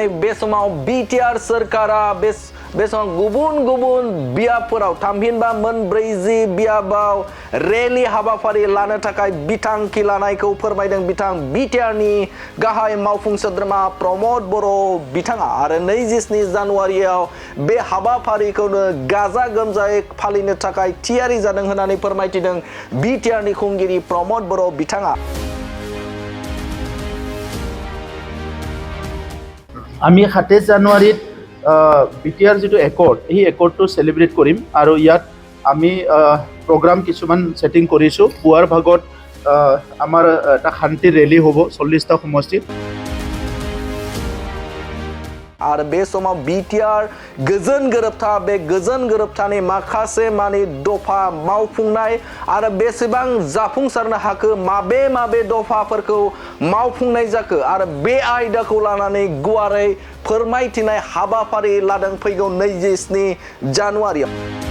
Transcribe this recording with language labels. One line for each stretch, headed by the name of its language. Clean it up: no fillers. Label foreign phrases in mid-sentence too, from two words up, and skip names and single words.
Bodo: बे समाव बिटिआर सरकारा बे समाव गुबुन गुबुन बियाबफोराव थामहिनबा मोनब्रैजि बियाबाव रेलि हाबाफारि लानो थाखाय बिथांखि लानायखौ फोरमायदों बिथां बिटिआरनि गाहाय मावफुं सोद्रोमा प्रमद बर' बिथाङा आरो 27 जानुवारियाव बे हाबाफारिखौनो गाजा गोमजायै फालिनो थाखाय थियारि जादों होननानै फोरमायथिदों बिटिआरनि खुंगिरि प्रमद बर' बिथाङा।
Assamese: আমি 27 জানুৱাৰীত বিটিআৰ যিটো একৰ্ড এই একৰ্ডটো সেলিব্ৰেট কৰিম আৰু ইয়াত আমি প্ৰগ্ৰাম কিছুমান সেটিং কৰিছোঁ। পুৱাৰ ভাগত আমাৰ এটা শান্তি ৰেলী হ'ব 40টা সমষ্টিত
Bodo: आरो बे समाव बिटिआर गोजोन गोरोबथा बे गोजोन गोरोबथानि माखासे मानि दफा मावफुंनाय आरो बेसेबां जाफुंसारनो हाखो माबे दफाफोरखौ मावफुंनाय जाखो आरो बे आयदाखौ लानानै गुवारै फोरमायथिनाय हाबाफारि लादों फैगौ 27 जानुवारियाव